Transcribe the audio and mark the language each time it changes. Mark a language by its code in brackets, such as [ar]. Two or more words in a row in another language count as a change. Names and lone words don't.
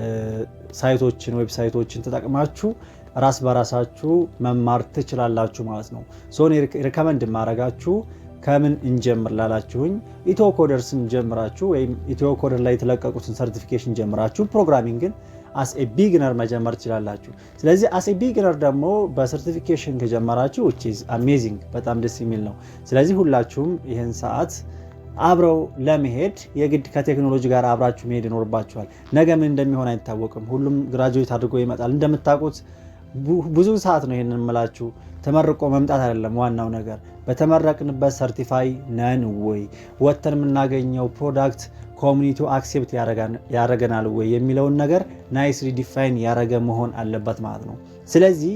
[am] ሳይቶችን፣ ዌብሳይቶችን ተጠቅማችሁ ራስ በራሳችሁ መማር ትችላላችሁ ማለት ነው። እኔ ሪከመንድ ማረጋችሁ ከምን እንጀምር ላላችሁኝ ኢትዮ ኮደርስን ጀምራችሁ ወይም ኢትዮ ኮደር ላይ የተለቀቁትን ሰርቲፊኬሽን ጀምራችሁ ፕሮግራሚንግን [en] as a beginner [am] መጀመር ትችላላችሁ። ስለዚህ [en] as a beginner [am] ደግሞ በሰርቲፊኬሽን ከጀመራችሁ [en] which is amazing [am] በጣም ደስ የሚል ነው። ስለዚህ ሁላችሁም ይህን ሰዓት አብረው ለመሄድ የግድ ከቴክኖሎጂ ጋር አብራችሁ መሄድ ይኖርባችኋል። ነገ ምን እንደሚሆን አይታወቅም። ሁሉም ግራጁዌት አድርጎ ይመጣል። እንደምታውቁት ብዙ ሰዓት ነው ይሄንን የምላችሁ። ተመርቆ መምጣት አይደለም ዋናው ነገር፣ በተመረቅንበት ሰርቲፋይ ነን ወይ፣ ወተን የምናገኘው ፕሮዳክት ኮሚኒቲው አክሴፕት ያደርገናል ወይ የሚለውን ነገር [en] nicely define [am] ያደረገ መሆን አለበት ማለት ነው። ስለዚህ